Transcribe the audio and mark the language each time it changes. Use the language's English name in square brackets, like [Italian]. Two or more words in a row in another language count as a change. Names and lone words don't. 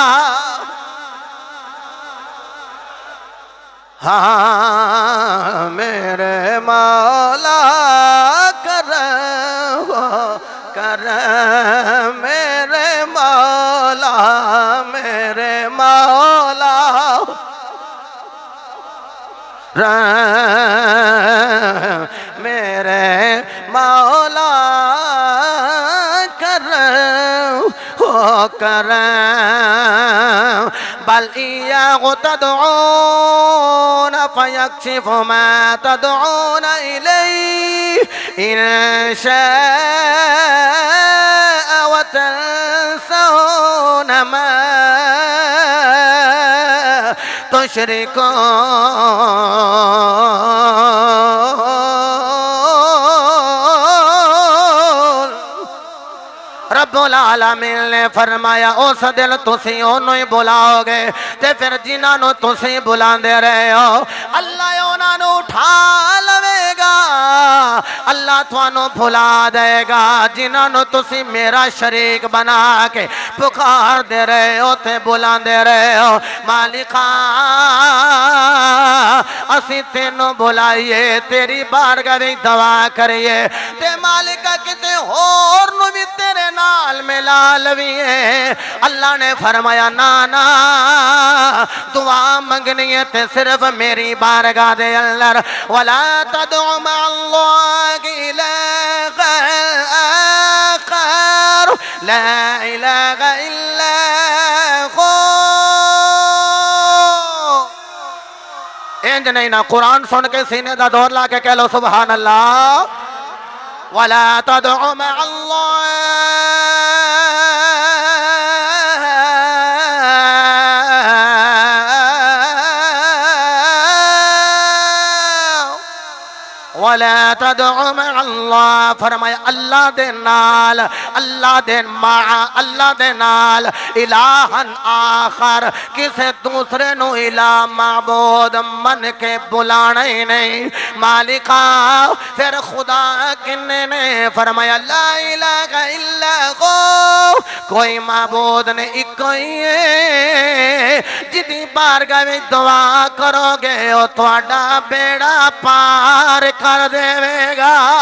[Urdu] ہاں میرے مولا کرم کرم, میرے مولا میرے مولا میرے مولا کرم کرم, [Arabic] بل إياه تدعون فيكشف ما تدعون إليه إن شاء وتنسون ما تشركون [Punjabi] رب العالمین نے فرمایا اس دل تسی انہوں ہی بلاؤ گے تے پھر جنہاں نو تسی بلاندے رہے ہو اللہ انہاں نو اٹھا لوے گا اللہ تھانو بھلا دے گا جنہاں نو تسی میرا شریک بنا کے پکار دے رہے ہو تے بلاندے رہے ہو مالکا اسی تینوں بلائیے تیری بارگاہ دی دعا کریے تے مالکا کتے اور نو بھی تیرے نال ملا لویے اللہ نے فرمایا نا دعا منگنی ہے تے صرف میری بارگاہ دے اندر [Arabic] ولا تدع مع اللہ الہ آخر لا الہ الا ہو [Punjabi] انج نہیں نا قرآن سن کے سینے دا دور لا کے کہہ لو [Arabic] سبحان اللہ ولا تدع مع اللہ ولا تدع مع اللہ [Punjabi] فرمایا اللہ دے نال اللہ دے نال [Arabic] الہن آخر [Punjabi] کسے دوسرے نو الہ معبود من کے بلانا ہی نہیں مالکا پھر خدا کنے نے فرمایا [Arabic] لا الہ الا ہو [Punjabi] کوئی معبود نے ایک ہی ہے جدی بارگاہ میں دعا کرو گے او تواڈا بیڑا پار کر دے گا